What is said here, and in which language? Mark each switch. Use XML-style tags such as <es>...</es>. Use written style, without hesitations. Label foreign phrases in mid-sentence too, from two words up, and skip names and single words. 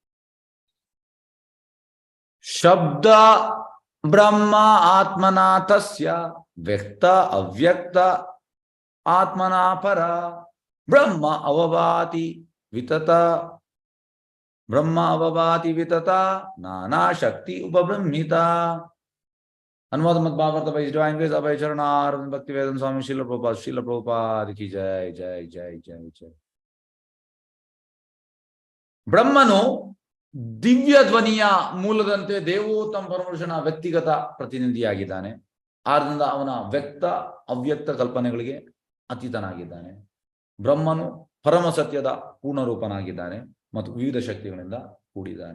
<sa>ಶಬ್ದ ಬ್ರಹ್ಮ ಆತ್ಮನಾಥಸ್ಯ ವ್ಯಕ್ತ ಅವ್ಯಕ್ತ ಆತ್ಮನಾ ಪರ ಬ್ರಹ್ಮ ಅವಭಾತಿ ವಿತತ ಬ್ರಹ್ಮ ಅವಭಾತಿ ವಿತತ ನಾನಾ ಶಕ್ತಿ ಉಪಬ್ರಹ್ಮಿತ. अनुवाद मत भागवत</sa> <en>by His Divine Grace Abhay Charanar Bhakti Vedanta Swami Srila Prabhupada</en> <hi>की जय जय जय जय जय.</hi> <kn>ಬ್ರಹ್ಮನು ದಿವ್ಯ ಧ್ವನಿಯ ಮೂಲದಂತೆ ದೇವೋತ್ತಮ ಪರಮಪುರುಷನ ವ್ಯಕ್ತಿಗತ ಪ್ರತಿನಿಧಿಯಾಗಿದ್ದಾನೆ. ಆದ್ದರಿಂದ ಅವನ ವ್ಯಕ್ತ ಅವ್ಯಕ್ತ ಕಲ್ಪನೆಗಳಿಗೆ ಅತೀತನಾಗಿದ್ದಾನೆ. ಬ್ರಹ್ಮನು ಪರಮ ಸತ್ಯದ ಪೂರ್ಣರೂಪನಾಗಿದ್ದಾನೆ ಮತ್ತು ವಿವಿಧ ಶಕ್ತಿಗಳಿಂದ ಕೂಡಿದ್ದಾನೆ.</kn>